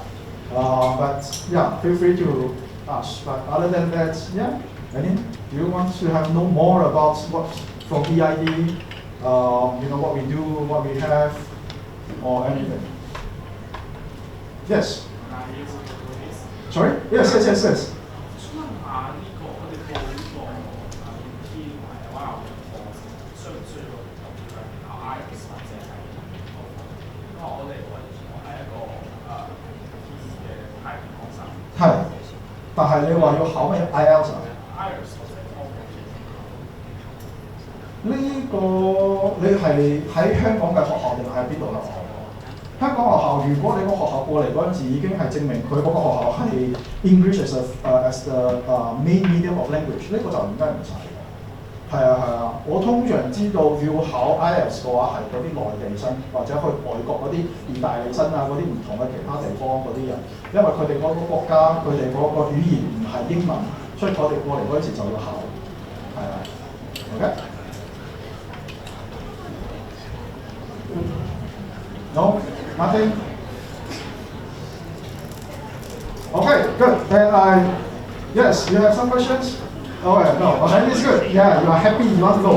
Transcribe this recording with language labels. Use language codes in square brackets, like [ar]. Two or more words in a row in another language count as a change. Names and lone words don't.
[en] But yeah, feel free to ask. But other than that, yeah, do you want to know more about what from EID, what we do, what we have, or anything? Yes. Sorry? Yes. [yue] 係，但係你話要考咩 IELTS 啊？呢個你係喺香港嘅學校定係邊度嘅學校？香港學校，如果你個學校過嚟嗰陣時已經係證明佢嗰個學校係 [en] English as the main medium of language， [yue] 呢個就應該唔使。係啊，我通常知道要考 IELTS 嘅話係嗰啲內地生或者去外國嗰啲意大利生啊，嗰啲唔同嘅其他地方嗰啲人，因為佢哋嗰個國家佢哋嗰個語言唔係英文，所以佢哋過嚟嗰陣時就要考。 [en] 係啊 ，OK。No, nothing. Okay, good. Then yes, you have some questions. Okay, no, okay, it's good. Yeah, you are happy, you want to go.